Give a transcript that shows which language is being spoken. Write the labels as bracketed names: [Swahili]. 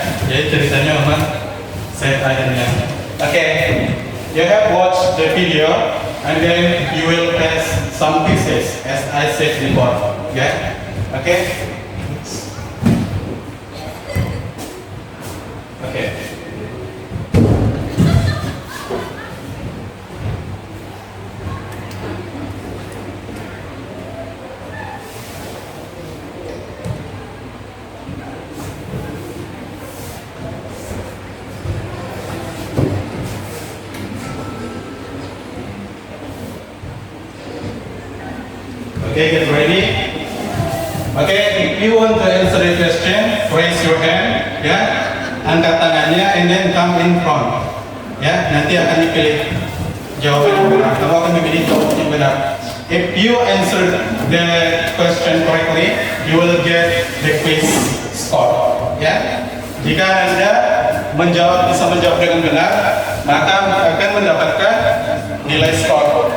[Indonesian] Jadi ceritanya memang sad akhirnya. [English] Okay. You have watched the video and then you will test some pieces as I said before. Yeah? Okay? Okay. Okay, get ready. Okay, if you want to answer the question, raise your hand, ya. [Indonesian] Angkat tangannya, [English] and then come in front. [Indonesian] Ya, nanti akan dipilih jawaban yang benar. Kamu akan memilih jawaban yang benar. [English] If you answer the question correctly, you will get the quiz score. [Indonesian] Ya, jika Anda bisa menjawab dengan benar, maka akan mendapatkan nilai skor.